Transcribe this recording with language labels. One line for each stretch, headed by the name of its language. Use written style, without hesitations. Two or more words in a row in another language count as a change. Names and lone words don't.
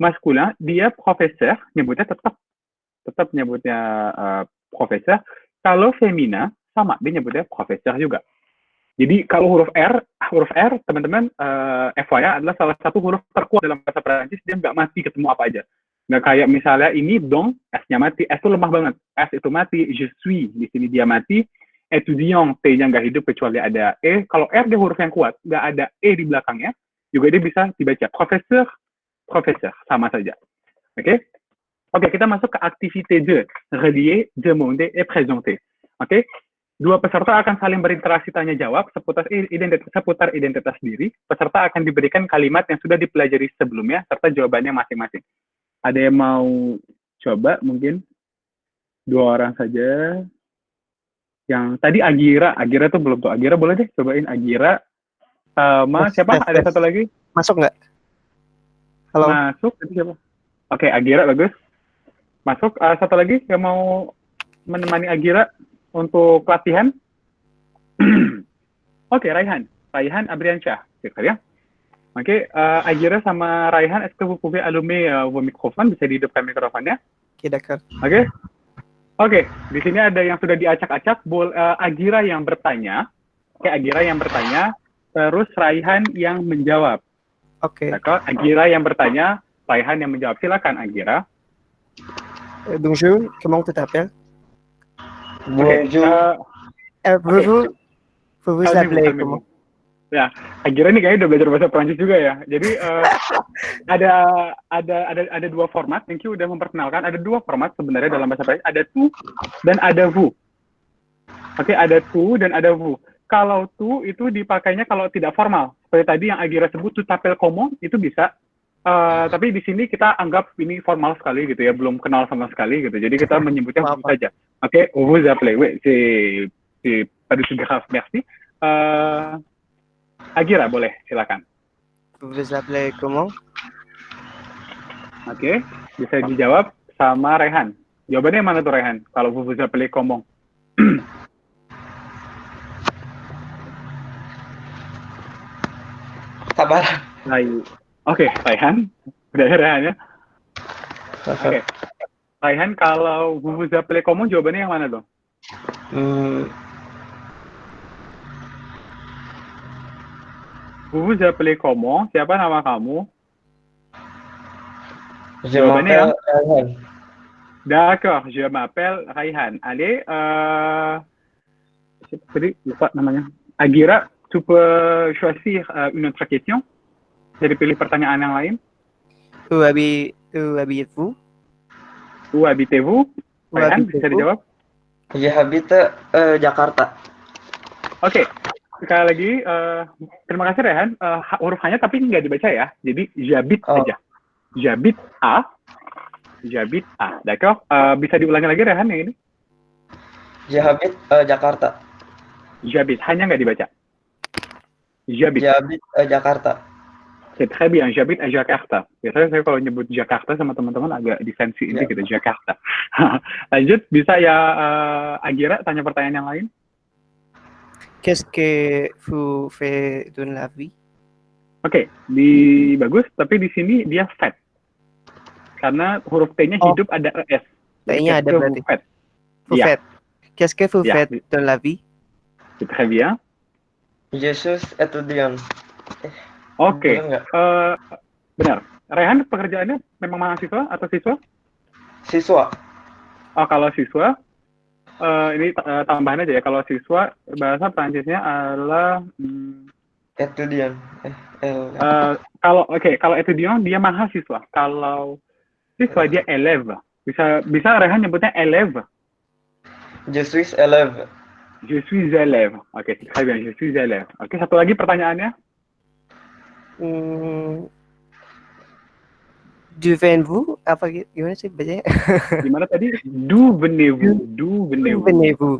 Indonesian: maskulin dia profesor, nyebutnya tetap nyebutnya profesor. Kalau femina sama, dia nyebutnya profesor juga. Jadi kalau huruf R teman-teman FYI adalah salah satu huruf terkuat dalam bahasa Perancis, dia nggak mati ketemu apa aja. Nggak kayak misalnya ini dong, S-nya mati, S itu lemah banget, S itu mati,
French: je suis,
Indonesian: di sini dia mati, étudiant, T-nya nggak hidup kecuali ada E. Kalau R dia huruf yang kuat, nggak ada E di belakangnya, juga dia bisa dibaca profesor, sama saja. Oke? Oke, kita masuk ke aktivité 2,
French: relier, demander, et présenter.
Indonesian: Oke? Dua peserta akan saling berinteraksi tanya jawab seputar identitas diri. Peserta akan diberikan kalimat yang sudah dipelajari sebelumnya serta jawabannya masing-masing. Ada yang mau coba mungkin? 2 orang saja. Yang tadi Agira tuh belum tuh. Agira boleh deh cobain Agira. Sama siapa? Ada satu lagi? Masuk nggak? Halo. Masuk. Tadi siapa? Oke, Agira bagus. Masuk. Satu lagi yang mau menemani Agira untuk latihan. Oke, Raihan Abriansyah,
French: c'est très bien.
Indonesian: Oke, Agira sama Raihan,
French: est-ce que vous pouvez allumer vos microphones?
Indonesian: Bisa dihidupkan mikrofonnya?
French: Oke, d'accord.
Indonesian: Oke, di sini ada yang sudah diacak-acak. Agira yang bertanya. Oke, Agira yang bertanya, terus Raihan yang menjawab. Oke. Agira yang bertanya, Raihan yang menjawab. Silakan, Agira.
French: Bonjour, comment tu t'appelles? Bonjour. Vous appelez comment?
Indonesian: Ya, Agira ini kayaknya udah belajar bahasa Prancis juga ya. Jadi ada 2 format.
English: Thank you
Indonesian: udah memperkenalkan. Ada 2 format sebenarnya dalam bahasa Prancis. Ada tu dan ada vous. Oke, ada tu dan ada vous. Kalau tu itu dipakainya kalau tidak formal. Seperti tadi yang Agira sebut
French: tu t'appelles comment
Indonesian: itu bisa. Tapi di sini kita anggap ini formal sekali gitu ya, belum kenal sama sekali gitu. Jadi kita menyebutnya vous saja. Oke,
French: vous appelez. Oui, c'est pas du tout grave.
Indonesian: Merci. Agira boleh, silakan.
French: Vous appelez comment?
Indonesian: Oke, bisa dijawab sama Raihan. Jawabannya mana tuh Raihan? Kalau
French: vous appelez comment?
Indonesian: Sabar. Oke, Raihan. Udah ya Raihan ya? Oke. Raihan, kalau
French: vous appelez comment,
Indonesian: jawabannya yang mana dong?
French: Vous appelez comment?
Indonesian: Siapa nama kamu? Jawabannya yang? Raihan.
French: D'accord, je m'appelle Raihan. Allez,
Indonesian: tadi lupa namanya.
French: Agira, tu peux choisir une autre question?
Indonesian: Jadi pilih pertanyaan yang lain.
French: Où habitez-vous? Où habitez-vous?
Indonesian: Raihan, bisa dijawab?
French: Je habite Jakarta.
Indonesian: Oke, sekali lagi, terima kasih Raihan. Huruf H-nya tapi nggak dibaca ya. Jadi j'habite aja. J'habite A. D'accord? Bisa diulangi lagi Raihan yang ini?
French: Je habite Jakarta. J'habite,
Indonesian: hanya nggak dibaca.
French: J'habite Jakarta. C'est très bien, j'habite à Jakarta.
Indonesian: Biasanya saya kalau nyebut Jakarta sama teman-teman agak defensi ini gitu, Jakarta. Lanjut, bisa ya Agira tanya pertanyaan yang lain?
French: Qu'est-ce que vous faites dans la vie?
Indonesian: Oke, bagus, tapi di sini dia fat. Karena huruf T-nya hidup ada ES. T-nya ada berarti.
French: Vous faites. Qu'est-ce que vous faites dans la vie? C'est très bien. Je suis étudiant.
Indonesian: Oke, benar. Raihan pekerjaannya memang mahasiswa atau siswa? Siswa. Oh, kalau siswa, ini tambahan aja ya. Kalau siswa, bahasa Prancisnya adalah étudiant. Kalau étudiant dia mahasiswa. Kalau siswa dia élève. Bisa Raihan nyebutnya élève.
French: Je suis élève. Je suis élève. Oke, très bien. Je suis élève.
Indonesian: Oke, satu lagi pertanyaannya.
French: D'où venez-vous?
Indonesian: Apa gimana sih bacanya? Gimana tadi?
French: D'où venez-vous? D'où venez-vous?